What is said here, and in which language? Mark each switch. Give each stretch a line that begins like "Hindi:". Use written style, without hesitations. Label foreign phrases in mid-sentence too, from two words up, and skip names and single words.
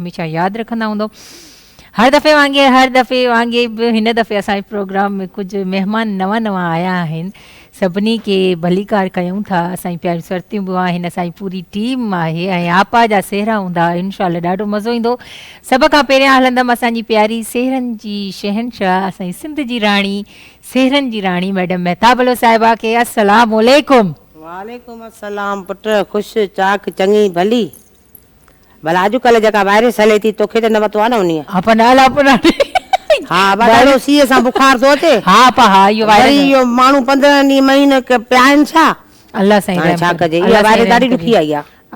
Sindhi: हमेशह यादि रखंदा हूंदो हर दफ़े वांगुरु बि हिन दफ़े असांजे प्रोग्राम में कुझु महिमान नवां आया आहिनि सभिनी खे भलीकार कयूं था असांजी प्यारी सरतियूं बि आहिनि असांजी पूरी टीम आहे ऐं आपा जा सेहरा हूंदा इनशाला ॾाढो मज़ो ईंदो सभ खां पहिरियां हलंदमि असांजी प्यारी सेहरनि जी शहनशाह असांजी सिंध जी राणी सेहरनि जी राणी मैडम मेहताबलो साहिबा खे
Arabic: السلام عليكم. وعليكم السلام
Sindhi: पुट ख़ुशि चाक चङी भली भला अॼुकल्ह जेका वायरस हले थी तोखे त न पतो आहे न उन हा ॾाढो सीअ सां बुखार थो अचे इहो माण्हू 15 ॾींहं महीने पियानि छा अल्लाह साईं छा कजे इहा वायरस ॾाढी ॾुखी आई आहे